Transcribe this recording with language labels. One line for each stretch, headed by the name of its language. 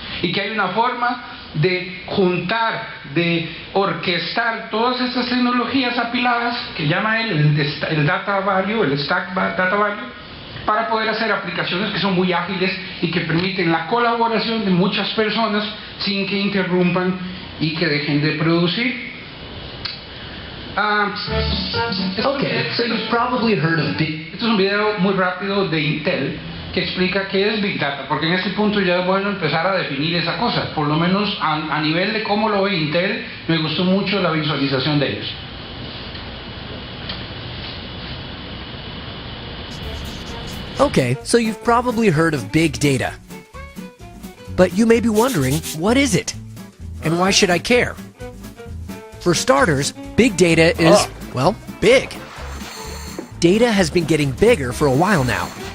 Spanish: Y que hay una forma de juntar, de orquestar todas estas tecnologías apiladas, que llama él el data value, el stack data value, para poder hacer aplicaciones que son muy ágiles y que permiten la colaboración de muchas personas sin que interrumpan y que dejen de producir.
English: Okay, so you've probably heard of big...
Spanish: Este es un video muy rápido de Intel que explica qué es Big Data, porque en este punto ya es bueno empezar a definir esa cosa, por lo menos a nivel de cómo lo ve Intel. Me gustó mucho la visualización de ellos.
English: Okay, so you've probably heard of big data. But you may be wondering, what is it? And why should I care? For starters, big data is, well, big. Data has been getting bigger for a while now.